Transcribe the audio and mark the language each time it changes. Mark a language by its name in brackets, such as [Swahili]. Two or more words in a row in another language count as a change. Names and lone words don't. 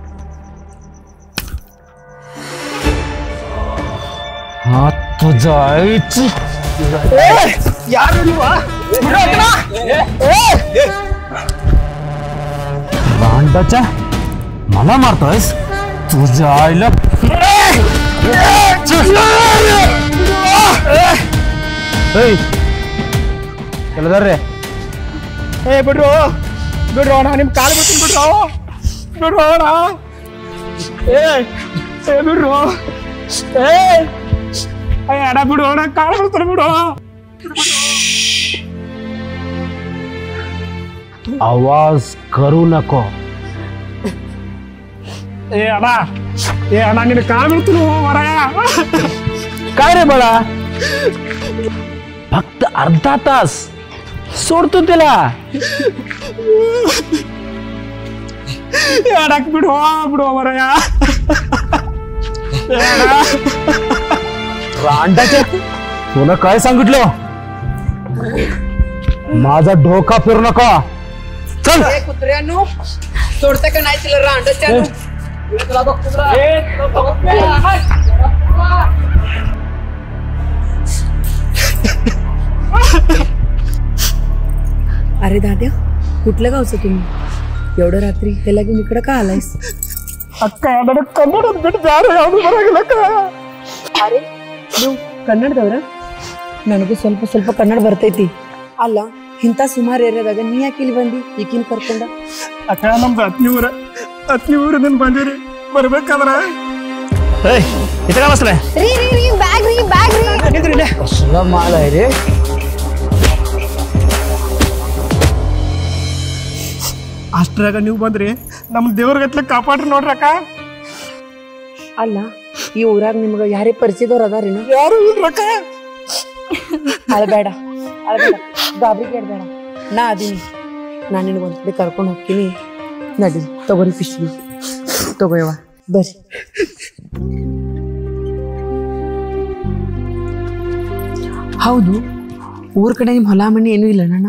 [Marathi] हा तुझा भांडाच्या मला मारतोयस तुझ्या आईला केलं रे [Kannada] ಏ ಬಿಡ್ರು ಬಿಡ್ರು ಅಣ್ಣ ನಿಮ್ಮ ಕಾಲು ಬಿಡ್ತೀನಿ ಬಿಡ್ರು ಬಿಡ್ರು ಅಣ್ಣ ಏ ಬಿಡ್ರು ಏ ಅಣ್ಣ ಬಿಡು ಅಣ್ಣ ಕಾಲು ಬಿಡ್ತಾರೆ ಬಿಡು [Marathi] आवाज करू नको [Kannada] ಏ ಅಣ್ಣ ನಿನ್ನ ಕಾಲು ಬಿಡ್ತೀನಿ ಹೊರಗ [Marathi] काय रे बाळा फक्त अर्धा तास सोडतो त्याला [Kannada] ಅಡಕ್ ಬಿಡು ಬಿಡು ಹೊರಗ [Marathi] रांडाच्या तुला काय सांगितलं माझा डोका फिरू नका चल कुत्र्यानो सोडता का नाही तिला रांडच्या अरे दाद्या कुठल्या गावचं तुम्ही एवढं रात्री त्याला घेऊन इकडं का आलायस [Kannada] ಅರೆ ನೀವು ಕನ್ನಡದವ್ರ ನನಗೂ ಸ್ವಲ್ಪ ಸ್ವಲ್ಪ ಕನ್ನಡ ಬರ್ತೈತಿ ಅಲ್ಲ ಇಂಥ ಸುಮಾರು ಏರಿಯಾದಾಗ ನೀ ಯಾಕೆ ಇಲ್ಲಿ ಬಂದಿ ಈಕಿನ ಕರ್ಕೊಂಡ ಅಕ್ಕ ನಮ್ದು ಹತ್ನಿ ಊರಿನಿಂದ ಬಂದಿರಿ ಬರ್ಬೇಕಾದ್ರ ಏಯ್ ಇತಗ ಬಸ್ಲೆ ರೀ ರೀ ರೀ ಬ್ಯಾಗ್ ರೀ ಬ್ಯಾಗ್ ರೀ [Marathi] कसला माल आहे रे [Kannada] ಅಷ್ಟ್ರಾಗ ನೀವು ಬಂದ್ರಿ ನಮ್ಮ ದೇವ್ರಗತ್ಲೆ ಕಾಪಾಡ್ರಿ ನೋಡ್ರಕ್ಕ ಅಲ್ಲ ಈ ಊರಾಗ ನಿಮ್ಗ ಯಾರೇ ಪರಿಚಯದವ್ರು ಅದಾರೇನು ಯಾರು ಇಲ್ರಕ್ಕ ಅಳಬೇಡ ಅಳಬೇಡ ಗಾಬರಿ ಕೇಳಬೇಡ ನಾ ಅದೀನಿ ನಾನು ನಿನಗೆ ಒಂದ್ ಕಡೆ ಕರ್ಕೊಂಡು ಹೋಗ್ತೀನಿ ನಡಿ ತಗೋರಿ ಪಿಶ್ವಿ ತಗೋಯವ ಬರ್ರಿ ಹೌದು ಊರ್ ಕಡೆ ನಿಮ್ ಹೊಲ ಮನೆ ಏನೂ ಇಲ್ಲ ಅಣ್ಣ